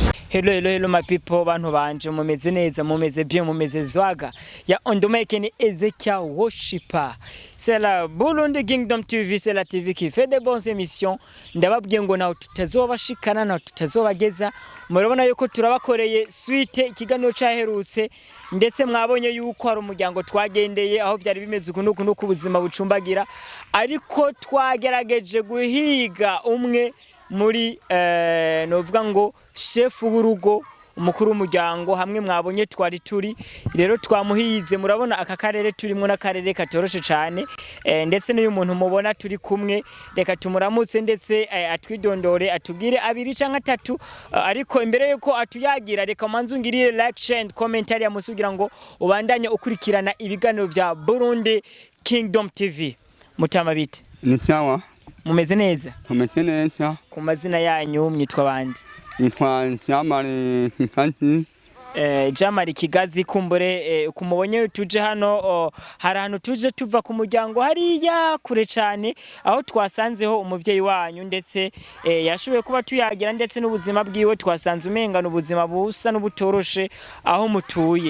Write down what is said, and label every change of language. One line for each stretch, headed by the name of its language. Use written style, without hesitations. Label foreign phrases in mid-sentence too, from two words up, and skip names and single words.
English: Hello my people,
Rundi: bantu banje mumeze neza, mumeze bien, mumeze zwaga. Ya ondomeke ni Ezechiel worshiper.
French: C'est la Burundi Kingdom TV, c'est la TV qui fait des bonnes émissions.
Rundi: Ndababwiye ngo naho tutazobashikana naho tutazobageza. Murabona yuko turabakoreye suite ikiganiro caherutse ndetse mwabonye yuko hari umuryango twagendeye aho vyari bimeze ukuntu nuko ubuzima bucumbagira, ariko twagerageje guhiga umwe muri novuga ngo chef w'urugo umukuru w'umuryango hamwe mwabonye twari turi rero twamuhize. Murabona aka karere turimo n'akarere katoroshe cyane, ndetse n'uyu muntu mubona turi kumwe reka tumuramutse ndetse atwidondore atubwire abiri canke atatu, ariko imbere yuko atuyagira reka manzu ngirire
English: like, share and comment
Rundi: ya musugira ngo ubandanye ukurikirana ibiganiro vya Burundi Kingdom TV. Mutama bite? Ni sawa. Mumeze neza? Mumeze neza. Ku mazina yanyu mwitwa bande? Nitwa Kigazi. Jamari Kigazi, kumbure kumubonye tuje hano hari hano tuje tuva ku muryango hariya kure cyane aho twasanzeho umuvyeyi wanyu ndetse yashoboye kuba tuyagira ndetse n'ubuzima bwiwe twasanze umengana ubuzima busa n'ubutoroshe aho mutuye.